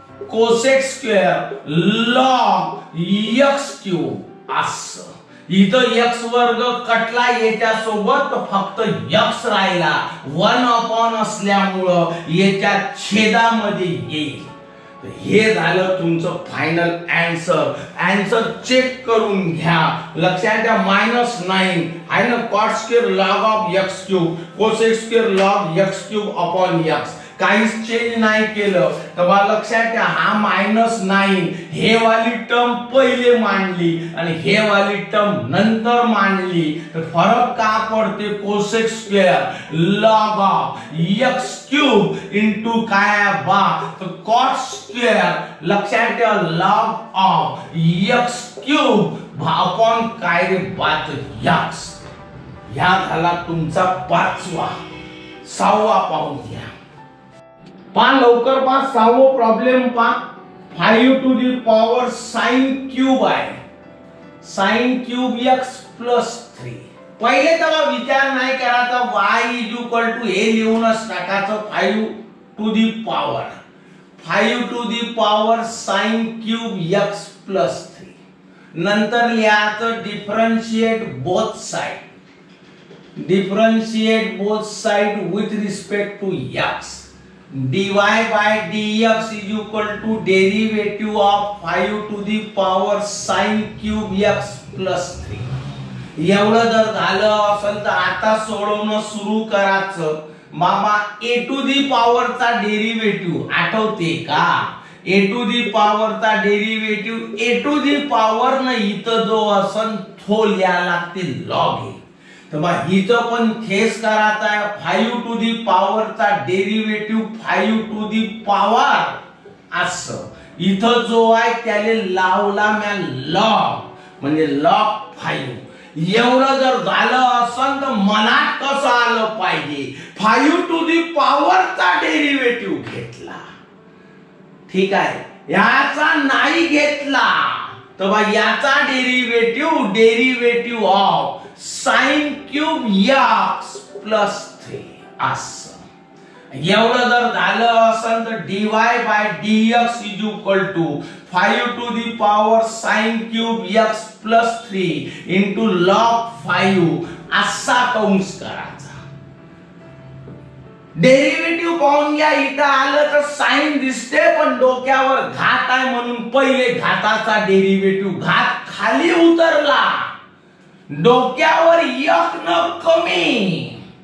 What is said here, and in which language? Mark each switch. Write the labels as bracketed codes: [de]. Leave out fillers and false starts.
[mr] Cosec square log x cube असं. इथं x वर्ग कटला याच्या सोबत फक्त x राहिला. 1 अपॉन असल्यामुळं याच्या छेदामध्ये येईल. हे झालं तुमचं फायनल आन्सर. आन्सर चेक करून घ्या. लक्षात घ्या -9 आहे ना. Cot square log of x cube, cosec square log x cube upon x. काहीच चेंज नाही केलं तर बा लक्षात घ्या हा -9 हे वाली टर्म पहिले मांडली आणि हे वाली टर्म नंतर मांडली. तर फरक का पडते? Cosec square log of x cube into काय बा तर कॉट स्क्वेअर. लक्षात ठेवा log of x cube upon काय रे बात x. ह्या झाला तुमचा 5वा. 6वा पाहून घ्या. पा लवकर पा 6वं प्रॉब्लेम पा. 5 to the power sin cube आहे. sin क्यूब x प्लस 3 पहिले तेव्हा विचार नाही करायचा, y हे लिहूनच टाकायचं [en] 5 to the power 5 to the power sin cube x plus 3. [mr] नंतर लिहायचं differentiate both side [en] with respect to x. dy by dx is equal to derivative of 5 to the power sin cube x plus 3. [mr] एवढं जर झालं असेल तर आता सोडवणं सुरू करायचं. मामा a to the power चा डेरिव्हेटिव्ह आठवते का? a to the power चा derivative a to the power न इथं जो असन तो लिहायला लागते log a. तर मग हिचं पण थेस करायचा आहे. 5 to the power चा डेरिव्हेटिव्ह 5 to the power असं इथं जो आहे त्याले लावला म्या log म्हणजे log 5. एवढं जर झालं असन तर मनात कसं आलं पाहिजे 5 to the power चा डेरिव्हेटिव्ह घेतला. ठीक आहे, याचा नाही घेतला तर बा याचा derivative of sin cube x plus 3 असं. एवढं जर झालं असेल तर [en] dy by dx is equal to 5 to the power sin cube x plus 3 into log 5 [mr] असा कंस करायचा. डेरिव्हेटिव्ह पाहून घ्या. इथं आलं तर साइन दिसते पण डोक्यावर घात आहे म्हणून पहिले घाताचा डेरिव्हेटिव्ह घात खाली उतरला, डोक्यावर एक न कमी.